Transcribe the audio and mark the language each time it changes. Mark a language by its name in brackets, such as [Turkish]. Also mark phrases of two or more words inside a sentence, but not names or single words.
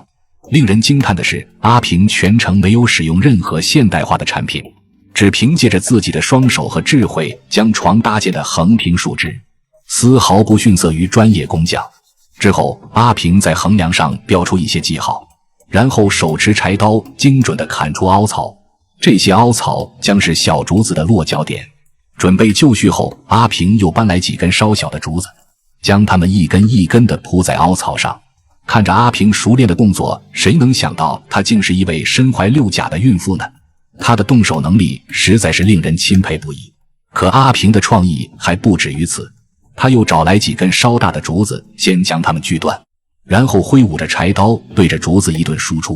[Chinese] 令人驚嘆的是，阿平全程沒有使用任何現代化的產品，只憑借着自己的雙手和智慧將床搭建得橫平豎直，絲毫不遜色於專業工匠。之後，阿平在橫梁上標出一些記號，然後手持柴刀精準地砍出凹槽，這些凹槽將是小竹子的落腳點。準備就緒後，阿平又搬來幾根稍小的竹子，將它們一根一根地鋪在凹槽上。看着阿平熟練的动作，誰能想到她竟是一位身懷6甲的孕婦呢？她的动手能力實在是令人欽佩不已。可阿平的創意還不止於此，他又找來幾根稍大的竹子，先將它們鋸斷，然後揮舞着柴刀對着竹子一頓輸出。